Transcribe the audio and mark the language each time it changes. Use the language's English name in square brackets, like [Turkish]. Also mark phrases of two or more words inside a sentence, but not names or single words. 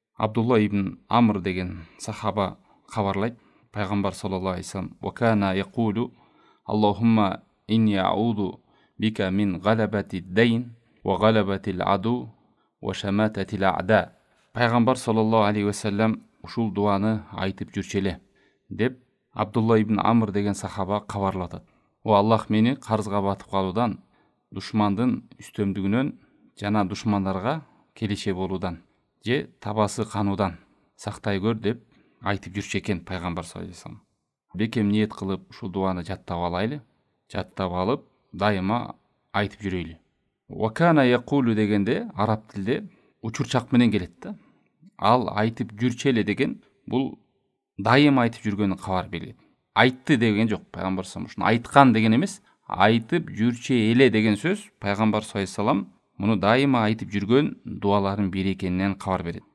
[Kyrgyz] Абдулла ибн Амр деген сахаба кабарлайт, пайгамбар [Arabic] صلى الله عليه وسلم وكان يقول اللهم إني أعوذ بك من غلبة الدين وغلبة العدو وشماتة الأعداء." [Kyrgyz] Пайгамбар [Arabic] صلى الله عليه وسلم [Kyrgyz] ушул дуаны айтып жүрчү эле деп Абдулла ибн Амр деген сахаба кабарлатат. О Аллах мени карызга батып калуудан, душмандын үстөмдүгүнөн жана душмандарга келише болуудан же табасы кануудан сактай көр деп айтып жүрчү экен пайгамбар [Arabic] صلى الله عليه وسلم. [Kyrgyz] Бекем ниет кылып ушул дуаны жаттап алайлы, жаттап алып дайыма айтып жүрөйлү. [Arabic] وكان يقول [Kyrgyz] дегенде араб тилде учурчак менен келет да. Ал айтып жүрчү эле деген бул дайым айтып жүргөнүн кабар берет. Айтты деген жок, пайгамбар [Arabic] صلى الله عليه وسلم [Kyrgyz] айткан деген эмес, айтып жүрчү эле деген сөз пайгамбар [Arabic] صلى الله عليه وسلم [Kyrgyz] муну дайыма айтып жүргөн дуалардын бири экенинен кабар берет.